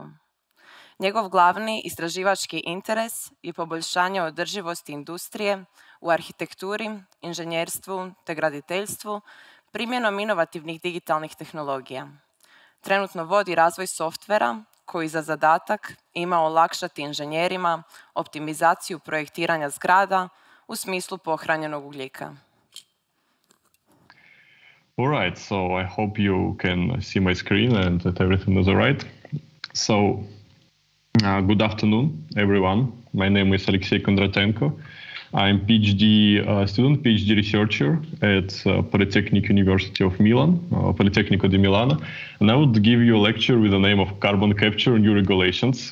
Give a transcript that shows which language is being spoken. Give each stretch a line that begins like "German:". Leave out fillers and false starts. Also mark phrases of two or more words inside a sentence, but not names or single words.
Croatian: Njegov glavni istraživački interes je poboljšanje održivosti industrije u arhitekturi, inženjerstvu te graditeljstvu primjenom inovativnih digitalnih tehnologija. Trenutno vodi razvoj softvera koji za zadatak ima olakšati inženjerima optimizaciju projektiranja zgrada u smislu pohranjenog ugljika.
English: All right, so I hope you can see my screen and that everything is all right. So, good afternoon, everyone. My name is Aleksei Kondratenko. I'm PhD student, PhD researcher at Politecnico University of Milan, Politecnico di Milano, and I would give you a lecture with the name of Carbon Capture and New Regulations.